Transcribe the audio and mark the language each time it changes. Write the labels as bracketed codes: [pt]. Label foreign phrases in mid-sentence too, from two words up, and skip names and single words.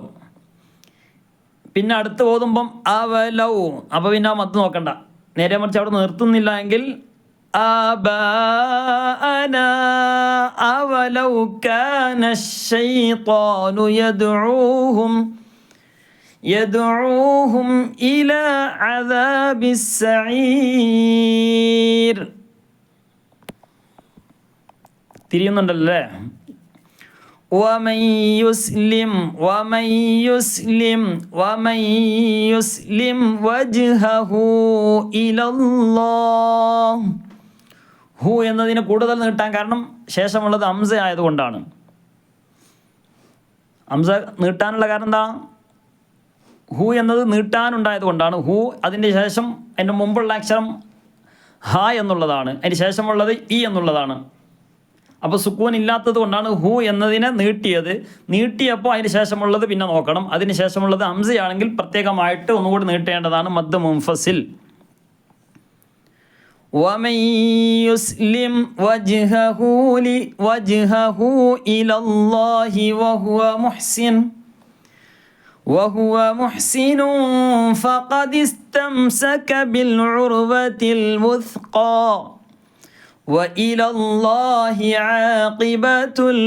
[ml] പിന്നെ അടുത്ത് ഓതുമ്പം അവലൗ, അപ്പോൾ പിന്നെ ആ മദ് നോക്കണ്ട, നേരെ മറിച്ച് അവിടെ നിർത്തുന്നില്ല എങ്കിൽ [ar] آباءنا أولو كان الشيطان يدعوهم إلى عذاب السعير. [ml] തിരിയുന്നുണ്ടല്ലേ? [ar] ومن يسلم وجهه إلى الله. [ml] ഹു എന്നതിന് കൂടുതൽ നീട്ടാൻ കാരണം ശേഷമുള്ളത് ഹംസ ആയതുകൊണ്ടാണ്. ഹംസ നീട്ടാനുള്ള കാരണം എന്താ? ഹു എന്നത് നീട്ടാനുണ്ടായത് കൊണ്ടാണ്. ഹു അതിൻ്റെ ശേഷം അതിൻ്റെ മുമ്പുള്ള അക്ഷരം ഹ എന്നുള്ളതാണ്, അതിന് ശേഷമുള്ളത് ഇ എന്നുള്ളതാണ്. അപ്പോൾ സുക്കൂൻ ഇല്ലാത്തത് കൊണ്ടാണ് ഹു എന്നതിനെ നീട്ടിയപ്പോൾ അതിന് ശേഷമുള്ളത് പിന്നെ നോക്കണം. അതിന് ശേഷമുള്ളത് ഹംസയാണെങ്കിൽ പ്രത്യേകമായിട്ട് ഒന്നുകൂടി നീട്ടേണ്ടതാണ് [ar] مد منفصل. ومن يسلم وجهه إلى الله وهو محسن فقد استمسك بالعروة الوثقى وإلى الله عاقبة